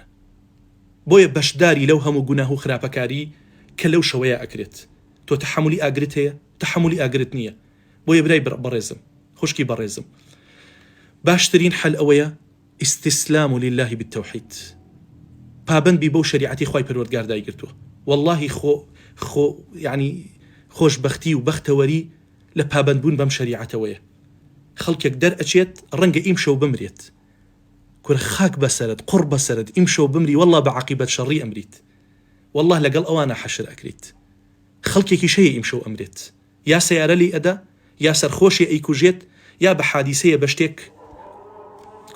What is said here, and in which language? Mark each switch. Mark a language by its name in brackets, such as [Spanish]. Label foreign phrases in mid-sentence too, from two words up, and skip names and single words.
[Central Kurdish] بۆیە بەشداری لەو هەموو گوناه و خراپەکاری کە لەو شەوەیە ئەکرێت. تۆ تەحملی ئاگرت هەیە، تەحملی ئاگرت نییە. بۆیە برای بەڕێزم، خوشکی بەڕێزم، باشترین حەل ئەوەیە [Arabic] استسلام لله بالتوحید، [Central Kurdish] پابند بی بەو شریعەتی خوای پەروەردگار دایگرتووە. والله خو يعني خۆشبەختی و بەختەوەری لە پابەندبوون بەم شەریعەتەوەیە. خەڵکێک دەرئەچێت ڕەنگە ئیم شەو بمرێت، کورە خاک بەسەرت قوڕ بەسەرت ئیم شەو بمری، والله بە عەقیبەت شەڕی ئەمریت، والله لەگەڵ ئەوانە حەشر ئەکریت. خەڵکێکی شەیە ئیم شەو ئەمرێت، یا سەیارە لی ئەدا، یا سەرخۆشی ئەیکوژێت، یا بە حادیسەیە بە شتێک کۆچی دوای یەکات.